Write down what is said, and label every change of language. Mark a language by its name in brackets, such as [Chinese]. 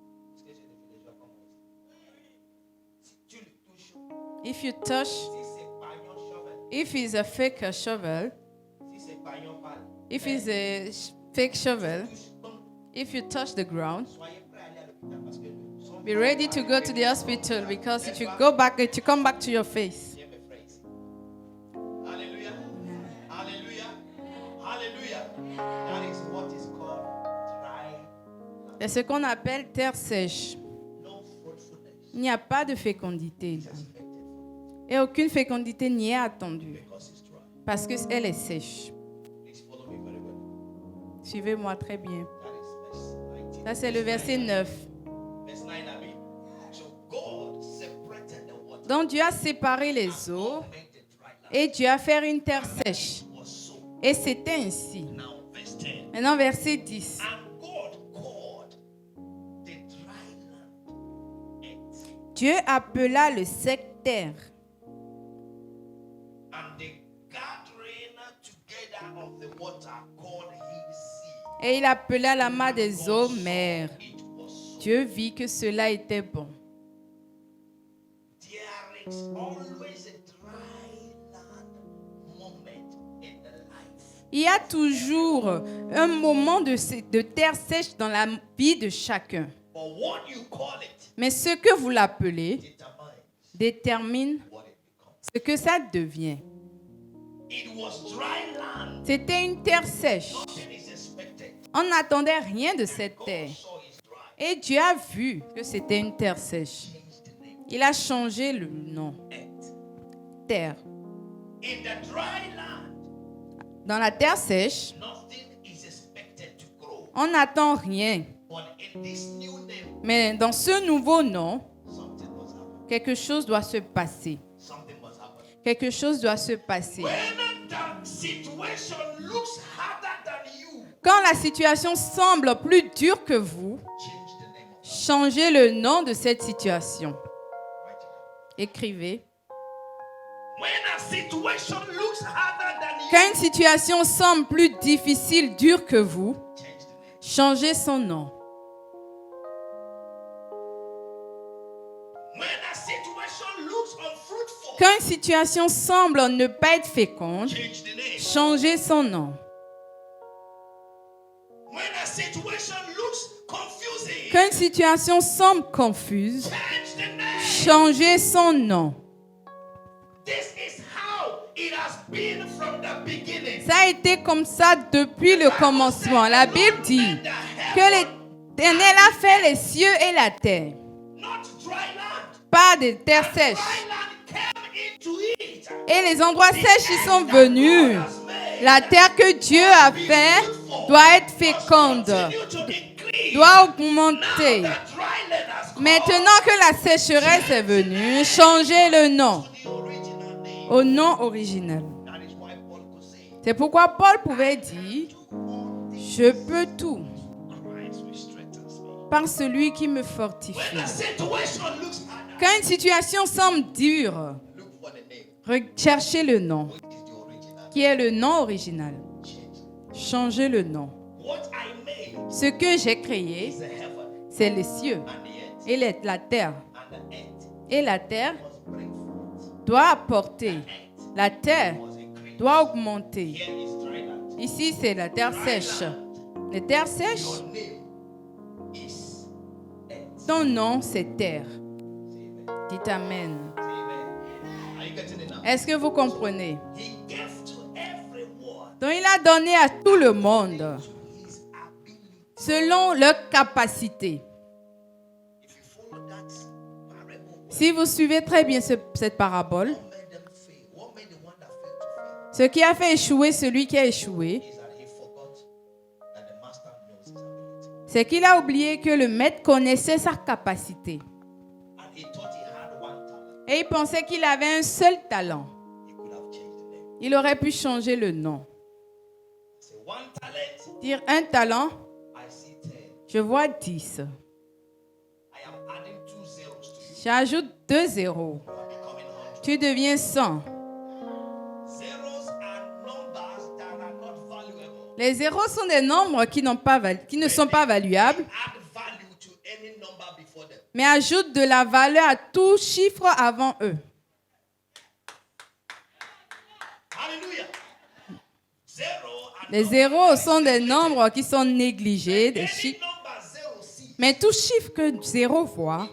[French] Parce que j'ai des villageois comme moi. Si tu le touches, [English] If you touch, [French] si c'est paillon shovel, [English] if it's a fake shovel, [French] si c'est paillon pâle, [English] if it's a fake shovel, [French] touche, boum, [English] if you touch the ground, [French] soyez prêts à aller à l'hôpital parce que son [English] be ready to go to the hospital because if you go back, it will come back to your face. [French] Dieu me fraise. Alléluia. Alléluia. Alléluia. [English] That is what is called dry land. [French] C'est ce qu'on appelle terre sèche. [English] No fruitfulness [French] Il n'y a pas de fécondité. [English] is expected [French] Et aucune fécondité n'y est attendue [English] because it's dry. [French] parce qu'elle est sèche. [English] Please follow me very well. [French] Suivez-moi très bien. [English] That is verse 19. [French] Ça, c'est le verset 9. [English] Verse 9, I mean. So God separated the water. [French] Donc Dieu a séparé les eaux [English] God made the dry land. [French] et Dieu a fait une terre sèche. [English] It was so. [French] Et c'était ainsi. [English] Now, verse 10. [French] Maintenant, verset 10. [English] And God called the dry land earth, [French] Dieu appela le sec terre [English] and the gathering together of the water called his sea. [French] et il appela la main des eaux mer. [English] It was so. [French] Dieu vit que cela était bon. [English] There is always a dry land moment in the life. [French] Il y a toujours un moment de terre sèche dans la vie de chacun. [English] But what you call it [French] Mais ce que vous l'appelez [English] determines [French] détermine [English] what it becomes. [French] ce que ça devient. [English] It was dry land. [French] C'était une terre sèche. [English] Nothing is expected. [French] On n'attendait rien de cette [English] God [French] terre. [English] saw it's dry. [French] Et Dieu a vu que c'était une terre sèche. [English] Changed the name. [French] Il a changé le nom. [English] Earth. [French] Terre. [English] In the dry land, [French] Dans la terre sèche, [English] nothing is expected to grow. [French] on n'attend rien. [English] But in this new name, [French] Mais dans ce nouveau nom, [English] something must happen. [French] quelque chose doit se passer. [English] Something must happen. [French] Quelque chose doit se passer. [English] When the situation looks harder than you, [French] Quand la situation semble plus dure que vous, [English] change the name of that. [French] changez le nom de cette situation. [English] Write it down. [French] Écrivez. [English] When a situation looks harder than you, [French] Quand une situation semble plus difficile, dure que vous, [English] change the name. [French] changez son nom. [English] When a situation looks unfruitful, [French] Quand une situation semble ne pas être féconde, [English] change the name. [French] changez son nom. [English] When a situation looks confusing, [French] Quand une situation semble confuse, [English] change the name. [French] changez son nom. [English] This is how it has been from the beginning. [French] Ça a été comme ça depuis le commencement. La Bible dit que l'Éternel a fait les cieux et la terre, [English] Not dry land. [French] pas de terre sèche. [English] Dry land came into it. [French] Et les endroits sèches y sont venus. La terre que Dieu a fait doit être féconde, [English] Continue to increase. [French] doit [English] Now [French] augmenter. [English] the dry land has come [French] Maintenant que la sécheresse est venue, changez le nom [English] to the original name. [French] au nom original. [English] That is why Paul could say, [French] C'est pourquoi Paul pouvait dire, je peux tout [English] Christ which strengthens me. [French] par celui qui me [English] When [French] fortifie. [English] the situation looks harder, [French] Quand une situation semble dure, [English] look for the name, [French] recherchez le nom, [English] which is the original. [French] qui est le nom original. [English] Change. [French] Changez le nom. [English] What I made [French] Ce que j'ai créé, [English] is the heaven [French] c'est les cieux [English] and the earth. [French] et la terre. [English] And the earth [French] Et la terre [English] must bring forth. [French] doit apporter. [English] Earth [French] La terre [English] must increase. [French] doit augmenter. [English] Here is dry land. [French] Ici, c'est la terre sèche. Les terres sèches, [English] Your name is earth. [French] ton nom, c'est terre. [English] Say amen. [French] Dites Amen. [English] Say amen. Are you getting it now? [French] Est-ce que vous comprenez? [English] He gave to everyone [French] Donc, il a donné à tout le monde [English] to his ability. [French] selon leur capacité. [English] If you follow that parable, [French] Si vous suivez très bien cette parabole, [English] what made them fail? What made the one that failed to fail? [French] ce qui a fait échouer celui qui a échoué, [English] Is that he forgot that the master knows his ability. [French] c'est qu'il a oublié que le maître connaissait sa capacité. [English] And he thought he had one talent. [French] Et il pensait qu'il avait un seul talent. [English] He could have changed the name. [French] Il aurait pu changer le nom. [English] Say 1 talent, [French] Dire un talent, [English] I see 10. [French] je vois 10. [English] I am adding 2 zeros to you. [French] J'ajoute 2 zéros. [English] You are becoming 100. [French] Tu deviens 100. [English] Zeros are numbers that are not valuable. [French] Les zéros sont des nombres qui ne sont pas valuables, [English] Add value to any number before them. [French] mais ajoutent de la valeur à tout chiffre avant eux. [English] Hallelujah. Zero are [French] Les zéros sont des nombres qui sont négligés, des [English] any [French] chiffres. [English] number zero see [French] Mais tout chiffre que zéro voit,